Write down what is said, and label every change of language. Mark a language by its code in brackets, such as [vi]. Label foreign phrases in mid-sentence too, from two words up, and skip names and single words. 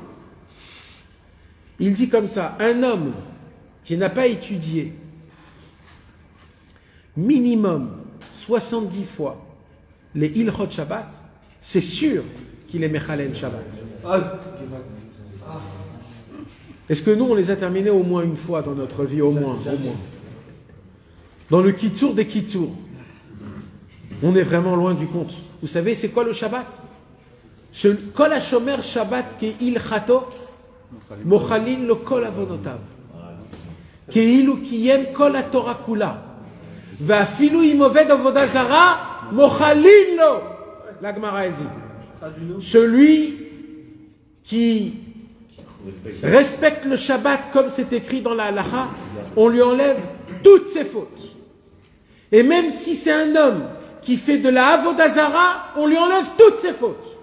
[fr] Il dit comme ça, un homme qui n'a pas étudié minimum 70 fois les [he] הלכות שבת, [fr] c'est sûr qu'il est [he] מחלל שבת. [fr] Est-ce que nous, on les a terminés au moins une fois dans notre vie, au moins. Dans le Kitsour des Kitsour, on est vraiment loin du compte. Vous savez, c'est quoi le Shabbat? [he] כל השומר שבת כהלכתו מוחלין לו כל עונותיו כאילו קיים כל התורה כולה ואפילו עובד עבודה זרה מוחלין לו. [fr] La Gemara elle dit, celui qui respecte le Shabbat comme c'est écrit dans la Halacha, on lui enlève toutes ses fautes. Et même si c'est un homme qui fait de la [he] עבודה זרה, [fr] on lui enlève toutes ses fautes.